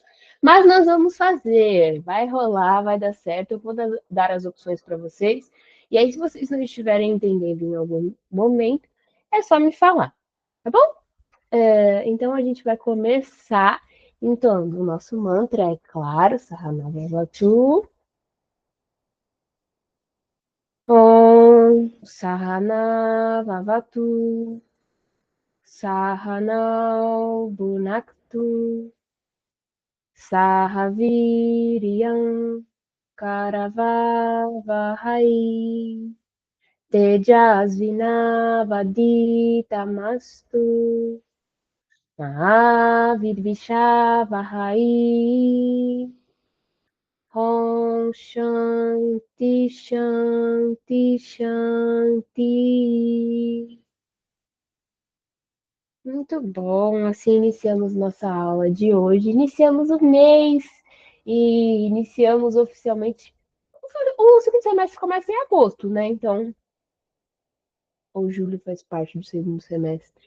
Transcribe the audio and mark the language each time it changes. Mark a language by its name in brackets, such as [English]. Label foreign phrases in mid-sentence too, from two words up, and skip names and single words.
[Portuguese] Mas nós vamos fazer, vai rolar, vai dar certo. Eu vou dar as opções para vocês. E aí, se vocês não estiverem entendendo em algum momento, é só me falar, tá bom? Então a gente vai começar. Então, o nosso mantra é claro, [Sanskrit] Sahanavavatu. ॐ सहना ववतु सहनौ भुनक्तु सहवीर्यं करवावहै तेजस्विनावधीतमस्तु माविद्विषावहै ॐ शान्ति शान्ति शान्ति Shanti. [Portuguese] Muito bom, assim iniciamos nossa aula de hoje. Iniciamos o mês e iniciamos oficialmente. O segundo semestre começa em agosto, né? Então, ou julho faz parte do segundo semestre.